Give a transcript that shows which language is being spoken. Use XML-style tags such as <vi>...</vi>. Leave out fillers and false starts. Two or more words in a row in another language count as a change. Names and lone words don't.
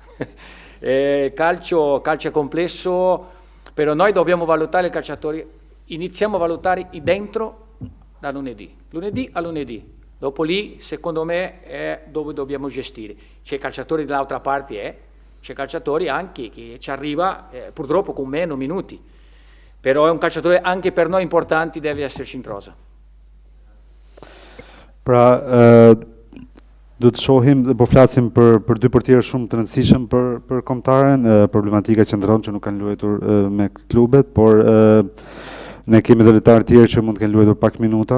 <it>Calcio è complesso, però noi dobbiamo valutare i calciatori, iniziamo a valutare i dentro da lunedì a lunedì. Dopo lì, secondo me, è dove dobbiamo gestire. C'è calciatori dall'altra parte, c'è calciatori anche che ci arriva purtroppo con meno minuti. Però è un calciatore anche per noi importante, deve esserci in rosa.</it> <sq>Pra, do të shohim dhe po flasim për dy portierë shumë të rëndësishëm për kombëtaren, problematika qendron që nuk kanë luajtur me klubet, por ne kemi dhe lojtarë tjerë që mund të kenë luajtur pak minuta.</sq>